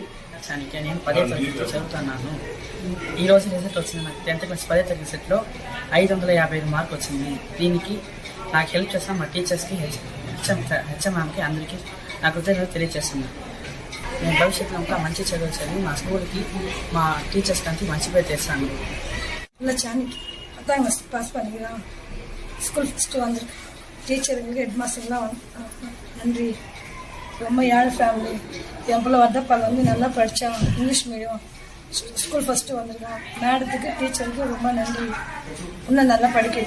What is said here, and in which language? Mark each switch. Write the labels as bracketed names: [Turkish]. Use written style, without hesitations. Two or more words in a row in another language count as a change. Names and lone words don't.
[Telugu] నేను 10వ తరగతిలో చదువుతున్నాను. ఈరోజు రిజల్ట్ వచ్చింది. నాకు 10th క్లాస్ 10వ తరగతి రిజల్ట్లో 555 మార్కు వచ్చింది. దీనికి నాకు హెల్ప్ చేసిన మా టీచర్స్కి, హెచ్ఎంకి అందరికీ నా కృతజ్ఞతలు తెలియజేస్తున్నాను. నేను భవిష్యత్తులో ఇంకా మంచి చదువు చదివి మా స్కూల్కి, మా టీచర్స్కి అంతా మంచి పేరు తెస్తాను. [English] school first [Tamil] வந்திருக்கு. டீச்சருங்களுக்கு [English] head masterlam [Tamil] நன்றி. ரொம்ப ஏழை ஃபேமிலி. என் பிள்ளை வர்தப்பால் நல்லா படித்தான். [English] English medium school first [Tamil] வந்திருக்கான். மேடத்துக்கு டீச்சருக்கு ரொம்ப நன்றி. இன்னும் நல்லா படிக்க